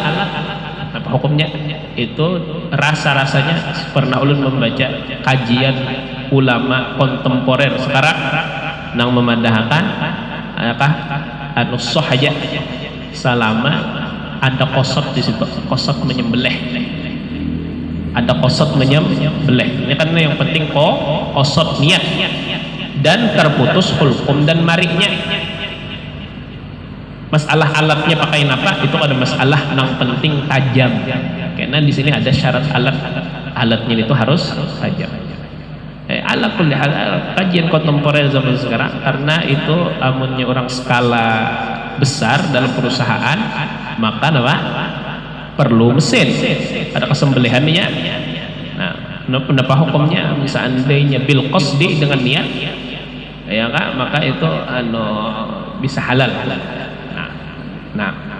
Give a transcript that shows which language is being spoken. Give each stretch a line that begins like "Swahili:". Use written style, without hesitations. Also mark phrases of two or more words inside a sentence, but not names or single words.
Indonesian: Apa hukumnya? Itu rasanya pernah ulun membaca kajian ulama kontemporer sekarang nang memadahkan sah aja selama ada qasad di situ, qasad menyembelih. Ada qasad menyembelih. Ini kan yang penting qasad niat dan terputus hulkum dan mariknya. Masalah alatnya pakai apa itu ada masalah yang penting tajam, karena di sini ada syarat alatnya itu harus tajam.
Arabic: على كل حال
Indonesian: kajian kontemporer zaman sekarang, karena itu amunnya orang skala besar dalam perusahaan maka perlu mesin, ada kesembelihannya. Nah, pendapat hukumnya seandainya
Arabic: بالقصد
Indonesian: dengan niat ya kan, maka itu bisa halal. Nah.